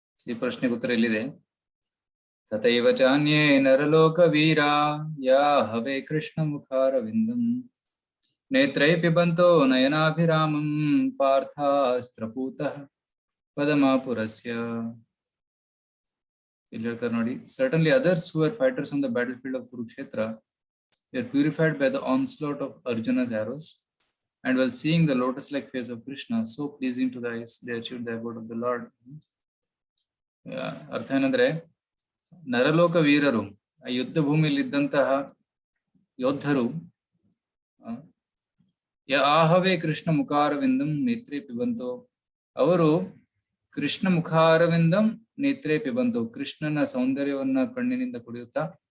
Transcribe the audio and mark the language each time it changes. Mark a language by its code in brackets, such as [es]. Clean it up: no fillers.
[kn] ಈ ಪ್ರಶ್ನೆಗೆ ಉತ್ತರ ಇಲ್ಲಿದೆ. [sa] ತಥೈವ ಚಾನ್ಯೇ ನರಲೋಕ ವೀರ ಯಾ ಹವೇ ಕೃಷ್ಣ ಮುಖಾರವಿಂದಂ ನೇತ್ರೈ ಪಿಬಂತೋ ನಯನಾಭಿರಾಮಂ ಪಾರ್ಥಾಸ್ತ್ರಪೂತಃ ಪದಮಾಪುರಸ್ಯ. [kn] ಇಲ್ಲಿ ಹೇಳ್ತಾರೆ ನೋಡಿ, [en] certainly others who were fighters on the battlefield of Kurukshetra were purified by the onslaught of Arjuna's arrows, and while seeing the lotus-like face of Krishna so pleasing to the eyes, they achieved the abode of the Lord. [kn] ಅರ್ಥ ಏನಂದ್ರೆ, ನರಲೋಕ ವೀರರು, ಯುದ್ಧ ಭೂಮಿಯಲ್ಲಿ ಇದ್ದಂತಹ ಯೋಧರು [sa] ಆಹವೇ ಕೃಷ್ಣ ಮುಖಾರವಿಂದಂ ನೇತ್ರೇ ಪಿಬಂತೋ, [kn] ಅವರು ಕೃಷ್ಣ ಮುಖಾರವಿಂದಂ ನೇತ್ರೇ ಪಿಬಂತೋ, ಕೃಷ್ಣನ ಸೌಂದರ್ಯವನ್ನ ಕಣ್ಣಿನಿಂದ ಕುಡಿಯುತ್ತಾ